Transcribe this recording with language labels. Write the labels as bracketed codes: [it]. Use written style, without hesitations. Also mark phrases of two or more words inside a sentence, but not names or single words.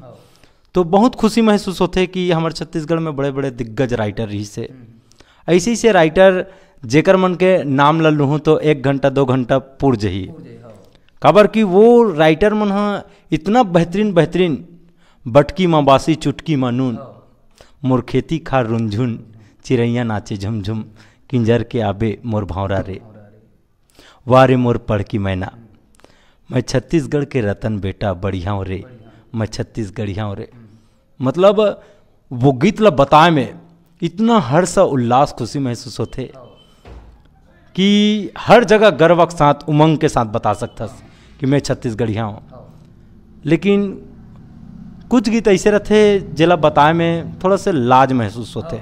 [hne] तो बहुत खुशी महसूस होते कि हमारे छत्तीसगढ़ में बड़े बड़े दिग्गज राइटर रही से, ऐसे से राइटर जेकर मन के नाम ल लूँ तो 1 घंटा 2 घंटा पुर जही। काबर कि वो राइटर मन हाँ इतना बेहतरीन बटकी माँ बासी चुटकी माँ नून, मोर खेती खा रुंझुन, चिड़ैया नाचे झुमझुम, किंजर के आबे मोर भावरा रे, वारे मोर पढ़की मैना, मैं छत्तीसगढ़ के रतन बेटा बढ़िया रे, मैं छत्तीसगढ़िया रे। मतलब वो गीत ला बताए में इतना हर्ष उल्लास खुशी महसूस होते कि हर जगह गर्व के साथ उमंग के साथ बता सकता कि मैं छत्तीसगढ़िया हूँ। लेकिन कुछ गीत ऐसे रहते जिला बताए में थोड़ा से लाज महसूस होते।